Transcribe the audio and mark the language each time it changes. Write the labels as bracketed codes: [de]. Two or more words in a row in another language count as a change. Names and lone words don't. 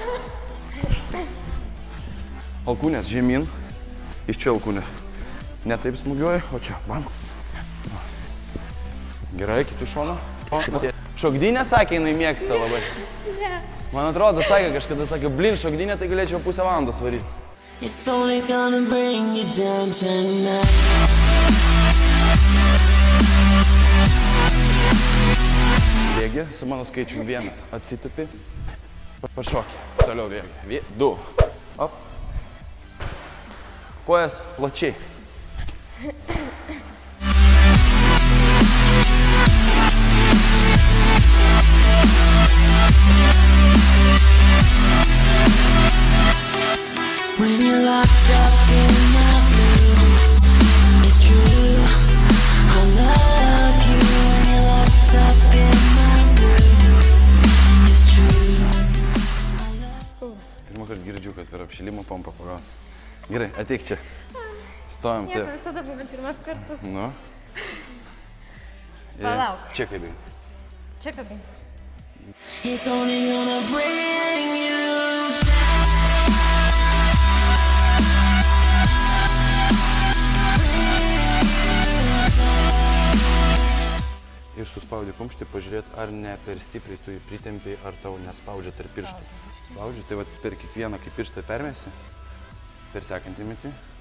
[lt] Alkūnės žemyn. Iš čia alkūnės. Ne taip smūgiuoju, o čia. Bam. Gerai, kitų šono. Šokdynę sakė, jinai mėgsta labai. Ne. Man atrodo, sakė, kažkada sakė, blin, šokdynę, tai galėčiau pusę valandos varyti. [en] It's only gonna bring you down tonight. [lt] Bėgi su mano skaičiumi 1. Atsitupi. Pašokį. Toliau bėgi. 2. Op. Kojas plačiai. [en] When you're locked up in my room, it's true, I love you. When you're locked up in my room, it's true, I love you. [lt] Pirmą kartą girdžiu, kad per apšilimo pompą pagauti. Gerai, ateik čia. Stojam taip. Nieko, visada būna pirmas kartas. Nu. Palauk. Čia kabink. Čia kabink. [en] It's only gonna bring you [lt] Ir suspaudi kumštį, pažiūrėt, ar ne per stipriai tu jį pritempi, ar tau nespaudžia tarp pirštų. Spaudžia, tai vat per kiekvieną, kai pirštą permesi, per sekantį metį.